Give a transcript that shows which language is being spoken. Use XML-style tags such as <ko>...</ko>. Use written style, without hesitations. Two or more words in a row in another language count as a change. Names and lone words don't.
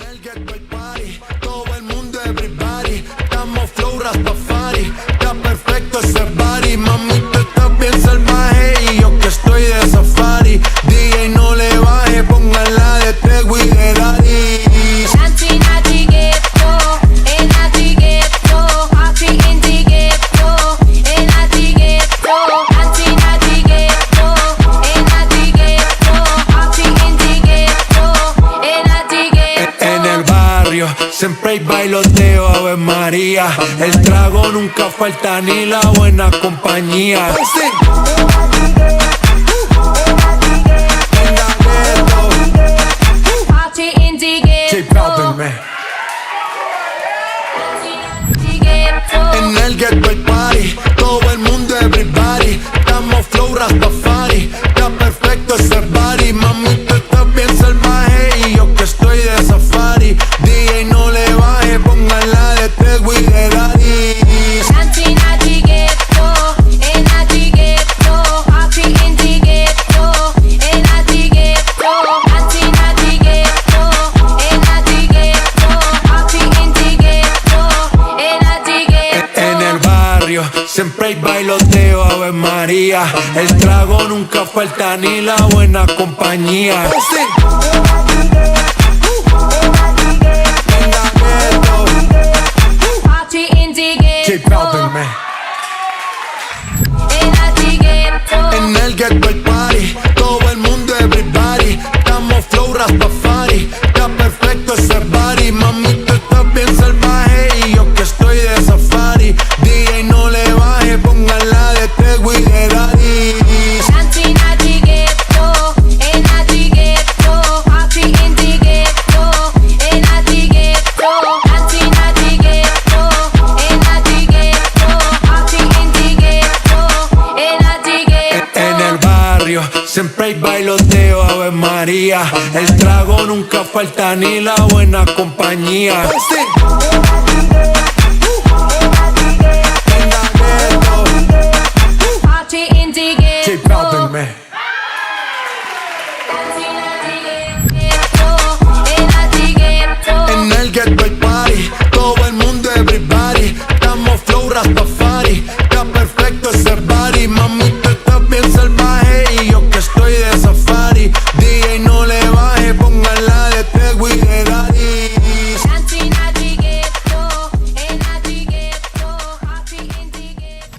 <en>Getto Party,</en> <es>todo el mundo everybody. Estamos flow Rastafari, está perfecto ese body. Mami, tú estás bien salvaje y yo que estoy de safari. DJ no le baje, póngala de Tego y de Daddy.</es> <en>Nati nati ghetto, nati ghetto, party in the ghetto, nati ghetto, nati nati ghetto, nati ghetto, party in the ghetto, nati ghetto.</en> <es>En el barrio siempre hay bailoteo, Ave María. El trago nunca falta ni la buena compañía.</es> <en>Party in the ghetto.</en> <es>En el</es> <en>Getto Party,</en> <es>todo el mundo everybody. Estamos flow Rastafari, está perfecto ese body. Mami, tú estás bien salvaje y yo que estoy de safari. DJ no le baje, póngala de Tego y de Daddy.</es> <en>Nati nati ghetto, nati ghetto, party in the ghetto, nati ghetto, nati nati ghetto, nati ghetto, party in the ghetto, nati ghetto.</en> <es>En el barrio siempre hay bailoteo, Ave María. El trago nunca falta ni la buena compañía.</es> <en>Party in the ghetto. Nati ghetto.</en> <es>En el</es> <en>Getto Party,</en> <es>todo el mundo everybody. Estamos flow Rastafari, está perfecto ese body. Mami, tú estás bien salvaje y yo que estoy de safari. DJ no le baje, póngala de Tego y de Daddy.</es> <en>Nati nati ghetto, nati ghetto, party in the ghetto, nati ghetto, nati nati ghetto, nati ghetto, party in the ghetto, nati ghetto.</en> <es>En el barrio siempre hay bailoteo, Ave María. El trago nunca falta ni la buena compañía.</es> <en>Party in the ghetto.</en> <es>En el</es> <en>Getto Party,</en> <es>todo el mundo everybody. Estamos flow Rastafari, está perfecto ese body. Mami, tú estás bien salvaje y yo que estoy de safari. DJ no le baje, póngala de Tego y de Daddy.</es> <en>Nati nati ghetto, nati ghetto, party in the ghetto.</en>